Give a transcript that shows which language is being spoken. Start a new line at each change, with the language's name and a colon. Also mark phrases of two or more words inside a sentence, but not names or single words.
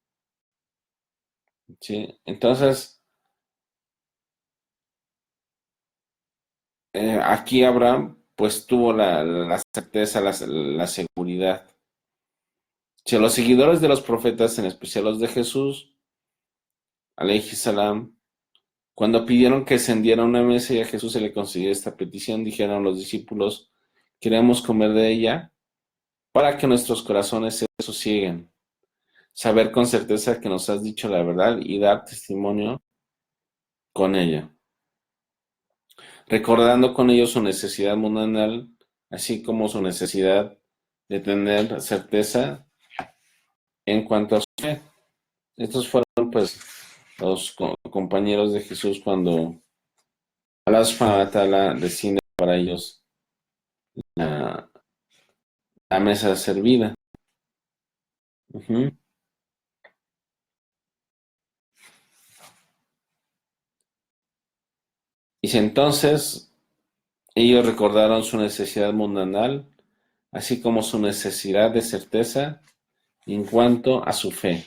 Spanish: ¿Sí? Entonces, aquí Abraham pues tuvo la certeza, la seguridad. Si a los seguidores de los profetas, en especial los de Jesús,
Arabic: عليه السلام,
Spanish: cuando pidieron que encendiera una mesa y a Jesús se le concedió esta petición, dijeron los discípulos, queremos comer de ella para que nuestros corazones se sosieguen, saber con certeza que nos has dicho la verdad y dar testimonio con ella, recordando con ello su necesidad mundanal, así como su necesidad de tener certeza en cuanto a su fe. Estos fueron pues los compañeros de Jesús cuando Allah
Arabic: سبحانه وتعالى
Spanish: desciende para ellos la, la mesa servida. Ujú. Dice entonces, ellos recordaron su necesidad mundanal, así como su necesidad de certeza en cuanto a su fe.